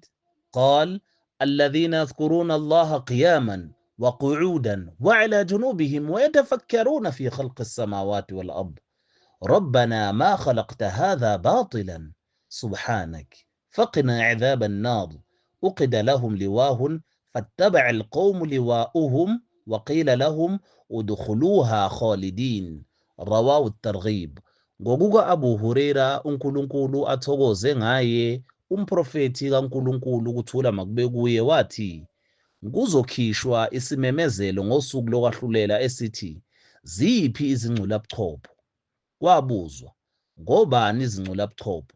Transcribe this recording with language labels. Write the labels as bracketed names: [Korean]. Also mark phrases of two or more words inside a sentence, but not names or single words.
[Arabic] قال الذين يذكرون الله قياما وقعودا وعلى جنوبهم ويتفكرون في خلق السماوات والأرض ربنا ما خلقت هذا باطلا سبحانك فقنا عذاب النار أقد لهم لواه فاتبع القوم لواؤهم وقيل لهم ادخلوها خالدين رواه الترغيب. [Zulu] Ngokuka Abu Huraira uNkulunkulu athokoze ngaye umprofethi kaNkulunkulu kuthula makube kuye wathi kuzokhishwa isimemezelo ngosuku lokwahlulela esithi ziphi izingculabuchopho. Kwabuzwa ngobani izingculabuchopho?